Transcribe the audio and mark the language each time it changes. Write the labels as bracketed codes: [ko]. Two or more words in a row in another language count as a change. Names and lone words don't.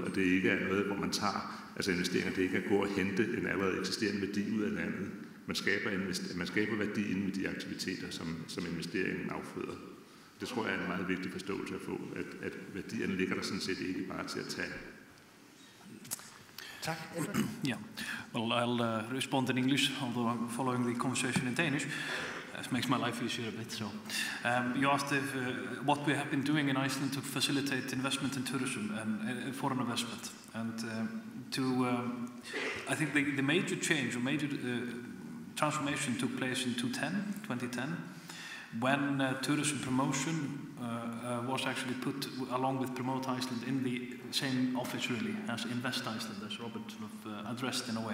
[da] Og det ikke er noget, hvor man tager, altså investeringer, det ikke er at gå og hente en allerede eksisterende værdi ud af landet. Man skaber værdien med de aktiviteter, som investeringen afføder. Det tror jeg er en meget vigtig forståelse at få, at værdierne ligger der sådan set ikke bare til at tage. Tak. [en] Yeah, well, I'll respond in English, although I'm following the conversation in Danish. It makes my life easier a bit. So, you asked if, what we have been doing in Iceland to facilitate investment in tourism and foreign investment. And I think the major change or major transformation took place in 2010, when tourism promotion was actually put along with Promote Iceland in the same office really as Invest Iceland, as Robert sort of addressed in a way.